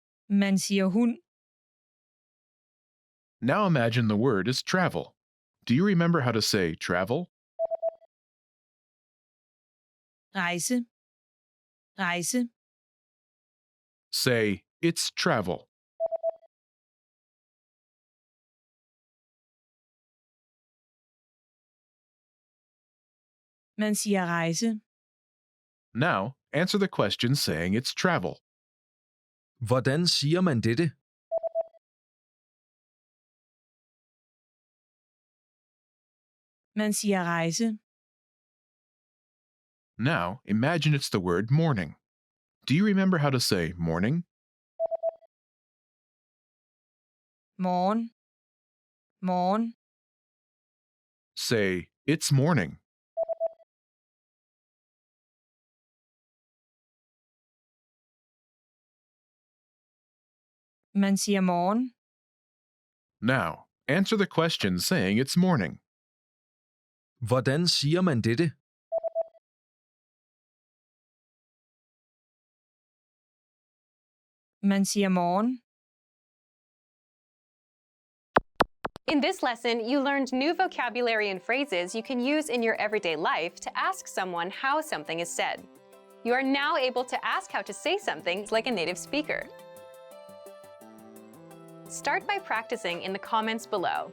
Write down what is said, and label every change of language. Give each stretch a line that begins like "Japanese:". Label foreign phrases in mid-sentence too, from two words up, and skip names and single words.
Danish: Man siger hund.
English: Now imagine the word is travel. Do you remember how to say travel?
Danish: Rejse. Rejse.
English: Say, it's travel.
Danish: Man siger rejse.
English: Now, answer the question saying it's travel.
Danish: Hvordan siger man dette? Man siger rejse.
English: Now, imagine it's the word morning. Do you remember how to say morning?
Danish: Morgen. Morgen.
English: Say, it's morning.
Danish: Man siger morgen.
English: Now, answer the question saying it's morning.
Danish: Hvordan siger man dette? Man siger morgen.
English: In this lesson, you learned new vocabulary and phrases you can use in your everyday life to ask someone how something is said. You are now able to ask how to say something like a native speaker. Start by practicing in the comments below.